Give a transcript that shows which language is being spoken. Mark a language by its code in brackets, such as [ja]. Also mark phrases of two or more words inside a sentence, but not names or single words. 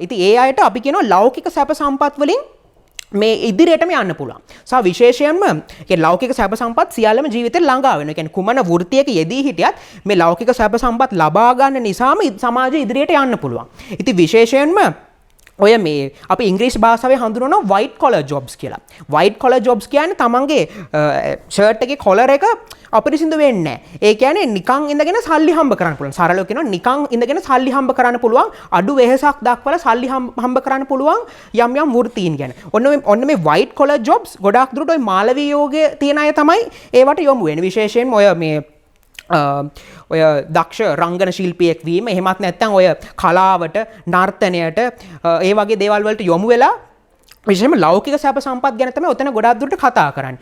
[si] ඉතින් ඒ අයට අපි කියනවා ලෞකික සැප සම්පත් වලින් මේ ඉදිරියටම යන්න පුළුවන්. සහ විශේෂයෙන්ම ඒ ලෞකික සැප සම්පත් සියල්ලම ජීවිතේ ළඟා වෙනවා. ඒ කියන්නේ කුමන වෘත්තියක යෙදී හිටියත් මේ ලෞකික සැප සම්පත් ලබා ගන්න නිසාම සමාජය ඉදිරියට යන්න පුළුවන්. ඉතින් විශේෂයෙන්ම ඔය මේ අපි ඉංග්‍රීසි භාෂාවේ හඳුන්වනවා [en] white collar jobs [si] කියලා. [en] white collar jobs [si] කියන්නේ තමන්ගේ ෂර්ට් එකේ කොලර් එක අපිරිසිදු වෙන්නේ නැහැ. ඒ කියන්නේ නිකන් ඉඳගෙන සල්ලි හම්බ කරන්න පුළුවන්. සරලව කියනවා නිකන් ඉඳගෙන සල්ලි හම්බ කරන්න පුළුවන්. අඩු වෙහසක් දක්වලා සල්ලි හම්බ කරන්න පුළුවන් යම් යම් වෘත්තීන් ගැන. ඔන්න මේ [en] white collar jobs [si] ගොඩාක් දුරට ඔය මාලවී යෝගයේ තියෙන අය තමයි ඒවට යොමු වෙන්නේ. විශේෂයෙන්ම ඔය මේ ඔය දක්ෂ රංගන ශිල්පියෙක් වීම, එහෙමත් නැත්නම් ඔය කලාවට, නර්තනයට ඒ වගේ දේවල් වලට යොමු වෙලා විශේෂයෙන්ම ලෞකික සැප සම්පත් ගැන තමයි ඔතන ගොඩාක් දුරට කතා කරන්නේ.